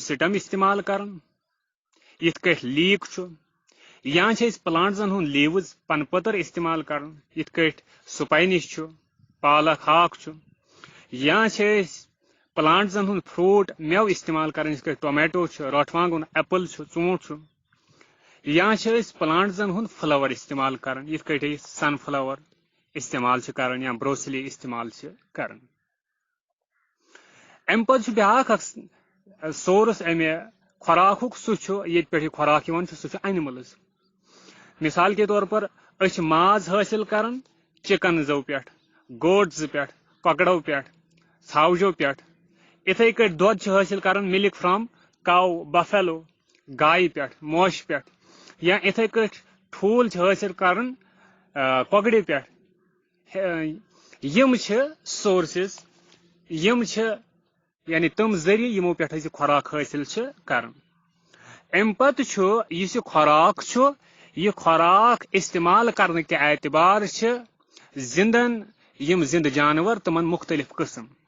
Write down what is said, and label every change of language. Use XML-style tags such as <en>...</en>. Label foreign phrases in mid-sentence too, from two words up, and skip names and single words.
<ks>سٹم استعمال کران یِتھ کٲٹھۍ لیٖک چھُ یا چھِ أسۍ پلانٹزن ہُنٛد لیٖوٕز پن پٔتٕر استعمال کران یِتھ کٲٹھۍ سپاینش چھُ پالک ہاکھ چھُ یا چھِ أسۍ پلانٹزن ہُنٛد فروٗٹ مٮ۪وٕ استعمال کران یِتھ کٲٹھۍ ٹومیٹو چھُ رۄٹھ وانگُن ایپل چھُ ژوٗنٛٹھ چھُ یا چھِ أسۍ پلانٹزن ہُنٛد فلاور استعمال کران یِتھ کٲٹھۍ أسۍ سن فلاور استعمال چھِ کران یا بروسلی استعمال چھِ کران امہِ پتہٕ چھُ بیاکھ اکھ سورس امہِ خوراکُک سُہ چھُ ییٚتہِ پٮ۪ٹھ یہِ خوراک یِوان چھُ سُہ چھُ اینملز</ks> <ur>مثال کے طور پر</ur> <ks>أسۍ چھِ ماز حٲصِل کران چکن زو پٮ۪ٹھ گوٹزٕ پٮ۪ٹھ کۄکرو پٮ۪ٹھ ژھاوجو پٮ۪ٹھ اِتھے کٲٹھۍ دۄد چھِ حٲصِل کران</ks> <en>milk from cow buffalo</en> <ks>گایہِ پٮ۪ٹھ موشہِ پٮ۪ٹھ یا اِتھے کٲٹھۍ ٹھوٗل چھِ حٲصِل کران کۄکرِ پٮ۪ٹھ یِم چھِ سورسز یِم چھِ یعنی تِم ذٔریعہٕ یِمو پٮ۪ٹھ أسۍ یہِ خوراک حٲصِل چھِ کران امہِ پتہٕ چھُ یُس یہِ خوراک چھُ یہِ خوراک استعمال کرنہٕ کہِ اعتبار چھِ زندن یِم زندٕ جانور تِمن مختلف قٕسم</ks>